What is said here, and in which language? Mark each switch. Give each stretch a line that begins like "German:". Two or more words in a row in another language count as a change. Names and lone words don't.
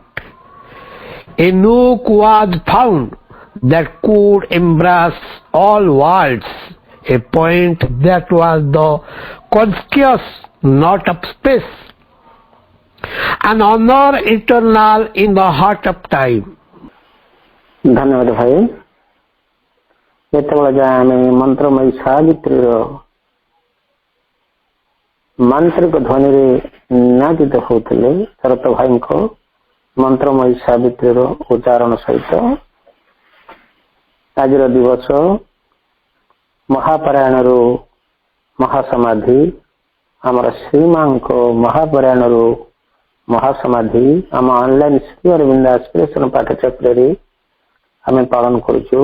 English: A nook was found that could embrace all worlds, a point that was the conscious not of space, an honor eternal in the heart of time.
Hindi: धन्यवाद भाई
Odia: ଯେତେବେଳେ ଯାଏ ଆମେ ମନ୍ତ୍ରମୟୀ ସାବିତ୍ରୀର ମାନ୍ତ୍ରିକ ଧ୍ୱନିରେ ନିନାଦିତ ହେଉଥିଲେ ଶରତ ଭାଇଙ୍କ ମନ୍ତ୍ରମୟୀ ସାବିତ୍ରୀର ଉଚ୍ଚାରଣ ସହିତ ଆଜିର ଦିବସ ମହାପାରାୟଣରୁ ମହାସମାଧି ଆମର ଶ୍ରୀମାଙ୍କ ମହାପାରାୟଣରୁ ମହାସମାଧି ଆମ ଅନଲାଇନ୍ ଶ୍ରୀ ଅରବିନ୍ଦ ଆସ୍ପିରେସନ ପାଠଚକ୍ରରେ ଆମେ ପାଳନ କରୁଛୁ।